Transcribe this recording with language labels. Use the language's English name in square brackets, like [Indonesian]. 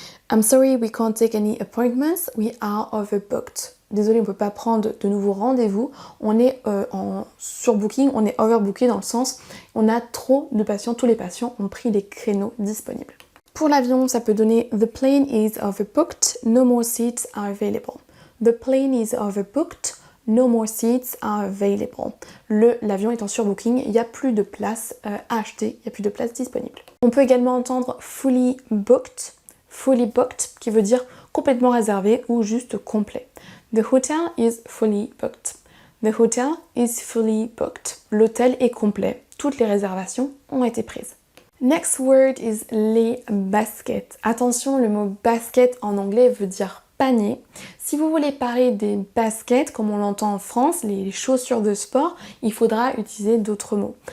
[English] I'm sorry we can't take any appointments, we are overbooked. [French] Désolé, on ne peut pas prendre de nouveaux rendez-vous, on est en surbooking, on est overbooké dans le sens on a trop de patients, tous les patients ont pris les créneaux disponibles. Pour l'avion, ça peut donner [English] The plane is overbooked, no more seats are available. The plane is overbooked, no more seats are available. [French] L'avion est en surbooking, il n'y a plus de place à acheter, il n'y a plus de place disponible. On peut également entendre fully booked qui veut dire complètement réservé ou juste complet. [English] The hotel is fully booked. The hotel is fully booked. [French] L'hôtel est complet, toutes les réservations ont été prises. [English] Next word is les baskets. [French] Attention, le mot basket en anglais veut dire panier. Si vous voulez parler des baskets, comme on l'entend en France, les chaussures de sport, il faudra utiliser d'autres mots.